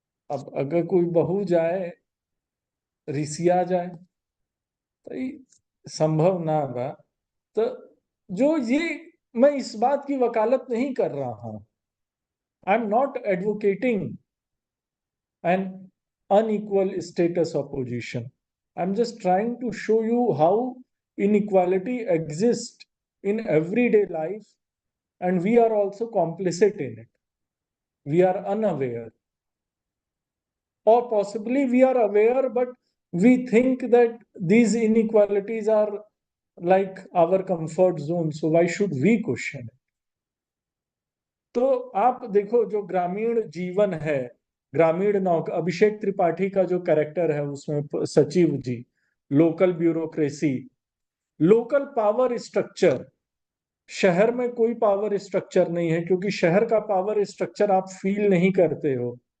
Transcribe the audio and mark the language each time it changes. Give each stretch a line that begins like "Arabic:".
Hindi: अब अगर कोई बहू जाए रिसिया जाए तो ये संभव ना बा। तो जो ये, मैं इस बात की वकालत नहीं कर रहा हूं,
English: I am not advocating an unequal status of position. I'm just trying to show you how inequality exists in everyday life, and we are also complicit in it. We are unaware, or possibly we are aware, but we think that these inequalities are like our comfort zone, so why should we question it?
Hindi: तो आप देखो जो ग्रामीण जीवन है ग्रामीण नौका, अभिषेक त्रिपाठी का जो कैरेक्टर है उसमें सचिव जी, local bureaucracy, local power structure. शहर में कोई पावर स्ट्रक्चर नहीं है, क्योंकि शहर का पावर स्ट्रक्चर आप फील नहीं करते हो।